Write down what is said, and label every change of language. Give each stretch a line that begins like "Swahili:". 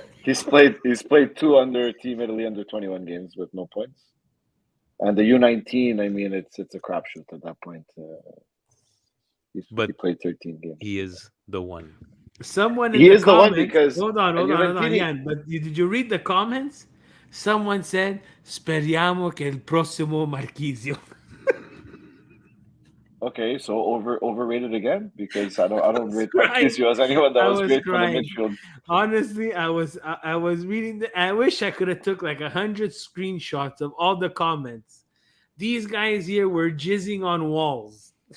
English: He's played 2 under Team Italy under 21 games with no points, and the U19. I mean, it's a crapshoot at that point. He played 13 games. He is the one. Someone he is the one because hold on, Yann. But did you read the comments? Someone said,
Italian: "Speriamo che il prossimo Marchisio."
English: Okay, so overrated again because I don't rate Calcio as anyone that was great for the midfield. Honestly, I was reading I wish I could have took like 100 screenshots of all the comments. These guys here were jizzing on walls.